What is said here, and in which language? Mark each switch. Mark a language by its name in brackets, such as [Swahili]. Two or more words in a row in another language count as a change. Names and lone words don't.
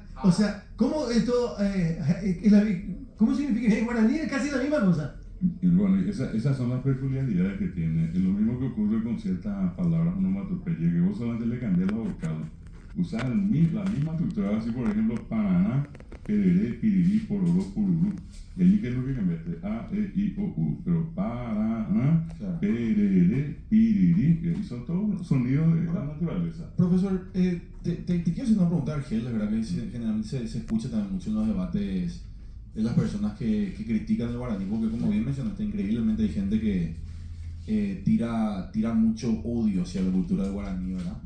[Spanish] O sea, ¿cómo esto, cómo significa en guaraní? Es casi la misma cosa. Y bueno, esas son las peculiaridades que tiene. Es lo mismo que ocurre con ciertas palabras onomatopeyas, que vos solamente le cambias la vocal. Usas la misma estructura, así por ejemplo, [Guarani] paraná, pereré, pirirí, pororó, pururú. [Spanish] Y allí, ¿qué es lo que cambiaste? A, E, I, O, U. [Guarani] Pero paraná, pereré, pirirí, [Spanish] y son todos sonidos de la naturaleza. Profesor, te quiero hacer una pregunta, Argel, la verdad que generalmente se escucha también mucho en los debates de las personas que critican el guaraní, porque como bien mencionaste, increíblemente hay gente que tira mucho odio hacia la cultura del guaraní, ¿verdad?